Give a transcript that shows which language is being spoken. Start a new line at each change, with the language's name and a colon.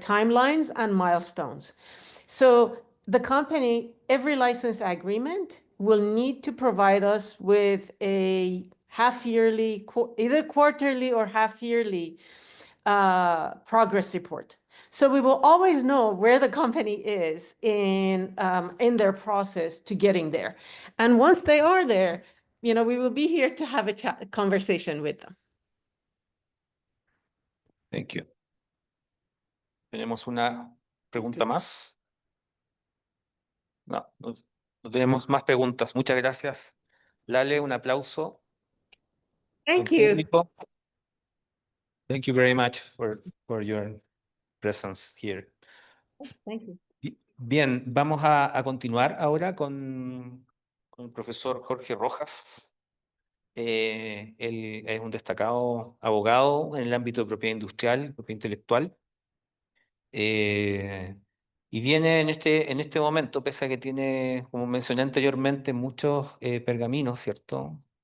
English: Timelines and milestones. So the company, every license agreement will need to provide us with a half-yearly, either quarterly or half-yearly progress report. So we will always know where the company is in their process to getting there. And once they are there, we will be here to have a conversation with them. Thank you.
Spanish: ¿Tenemos una pregunta más? No tenemos más preguntas. Muchas gracias. Lale, un aplauso.
English: Thank
Spanish: al
English: you.
Spanish: público.
English: Thank you very much for your presence here. Thank you.
Spanish: Bien, vamos a continuar ahora con el profesor Jorge Rojas. Él es un destacado abogado en el ámbito de propiedad industrial, propiedad intelectual. Eh, y viene en este momento, pese a que tiene, como mencioné anteriormente, muchos pergaminos, ¿cierto?